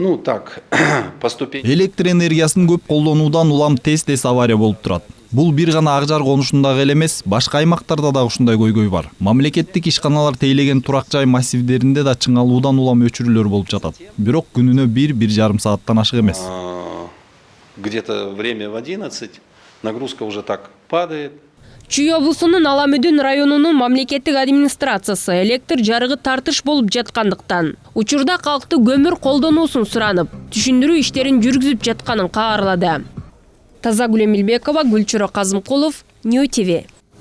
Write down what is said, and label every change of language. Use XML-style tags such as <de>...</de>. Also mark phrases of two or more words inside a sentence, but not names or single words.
<ky>Электр энергиясын көп колдонуудан улам тез авария болуп турат. Бул бир гана Акжар конушундагы эле эмес, башка аймактарда да ушундай көйгөй бар. Мамлекеттик ишканалар тейлеген турак жай массивдеринде да чыңалуудан улам өчүрүүлөр болуп жатат. Бирок күнүнө 1-1,5 сааттан ашык эмес.</ky> <ru>Где-то время в 11, нагрузка уже так падает.</ru> <ky>Чүй облусунун Аламүдүн районунун мамлекеттик администрациясы электр жарыгы тартыш болуп жаткандыктан учурда калкты көмүр колдонуусун суранып, түшүндүрүү иштерин жүргүзүп жатканын кабарлады. Тазагүл Эмилбекова, Гүлчүрө Казымкулов, Нью ТВ.</ky>